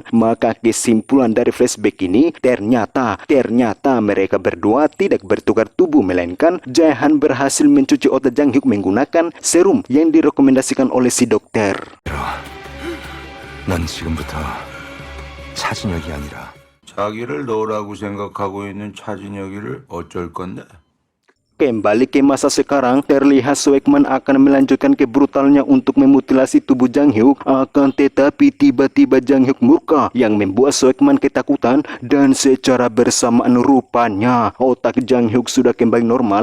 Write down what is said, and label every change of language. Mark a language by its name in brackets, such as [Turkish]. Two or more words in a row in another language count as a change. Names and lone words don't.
[Indonesian] Maka kesimpulan dari flashback ini ternyata mereka berdua tidak bertukar tubuh, melainkan Jaehan berhasil mencuci otak Jang Hyuk menggunakan serum yang direkomendasikan oleh si dokter. [Korean] 넌 지금부터 차진혁이 아니라 자기를 너라고 생각하고 있는 차진혁이를 어쩔 건데? [Indonesian] Kembali ke masa sekarang, terlihat Soekman akan melanjutkan kebrutalannya untuk memutilasi tubuh Jang Hyuk. Akan tetapi tiba-tiba Jang Hyuk murka yang membuat Soekman ketakutan, dan secara bersamaan rupanya otak Jang Hyuk sudah kembali normal.